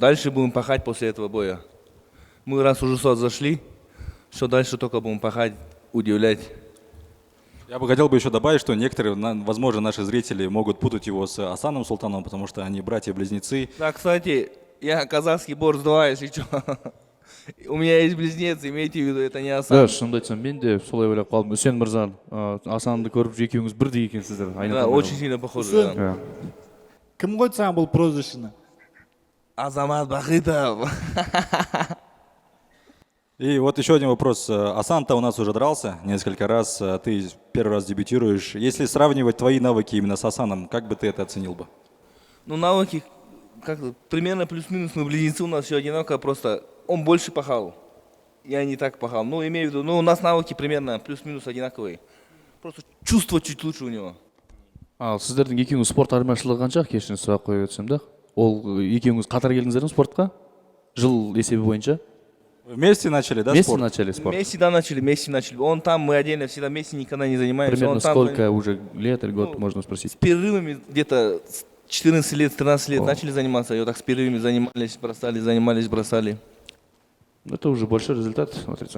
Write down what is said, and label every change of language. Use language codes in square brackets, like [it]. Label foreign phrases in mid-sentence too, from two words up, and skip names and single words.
[ru] Дальше будем пахать после этого боя. Мы раз уже сюда зашли, что дальше только будем пахать, удивлять. Я бы хотел еще добавить, что некоторые, возможно, наши зрители могут путать его с Асаном Султановым, потому что они братья-близнецы. Да, кстати, я казахский борс 2, если что. У меня есть близнец, имейте в виду, это не Асан. [kk] Да, шынымды айтсам, мен де солай ойлап қалдым. Үсен мырза, Асанды көріп екеуіңіз бірдей екенсіздер. [ru] Да, очень сильно похоже. Да. [kk] Кім қойды саған бұл прозвищені? Азамат Бахытов. [ru] И вот еще один вопрос. Асан-то у нас уже дрался несколько раз, ты первый раз дебютируешь. Если сравнивать твои навыки именно с Асаном, как бы ты это оценил бы? Ну, навыки, примерно плюс-минус, мы близнецы у нас все одинаково, просто он больше пахал. Я не так пахал. Ну, имею в виду, у нас навыки примерно плюс-минус одинаковые. Просто чувство чуть лучше у него. [kk] Сіздердің екеуіңіз спорт айырмашылығы қанша? Кешірім сұрақ қойып өтсем да. Ол екеуіңіз қатар келдіңіздер ме спортқа? Жыл есебі бойынша? [ru] Вместе начали, да, вместе спорт? Начали спорт? Вместе начали. Он там, мы отдельно, всегда вместе никогда не занимаемся. Примерно он сколько там, уже лет или год, можно спросить? С перерывами где-то 14 лет, 13 лет начали заниматься. И вот так с перерывами занимались, бросали. Это уже большой результат, смотрится.